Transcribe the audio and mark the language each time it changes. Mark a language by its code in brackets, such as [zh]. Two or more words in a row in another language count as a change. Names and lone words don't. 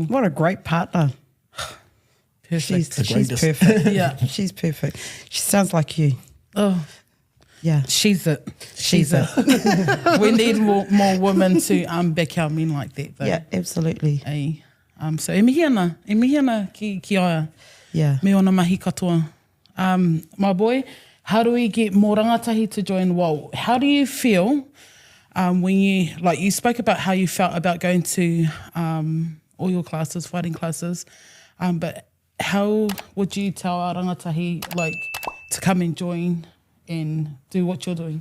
[en] What a great partner. Perfect. She's perfect. Yeah. She's perfect. She sounds like you. Oh, Yeah. she's it. We need more women to back our men like that. Though. Yeah, absolutely. [mi] Hey. So e mihi ana ki aia. [en] Yeah. [mi] Me ona mahi katoa. [en] My boy, how do we get more rangatahi to join WOW? How do you feel when you spoke about how you felt about going to all your classes, fighting classes, but how would you tell our rangatahi to come and join and do what you're doing?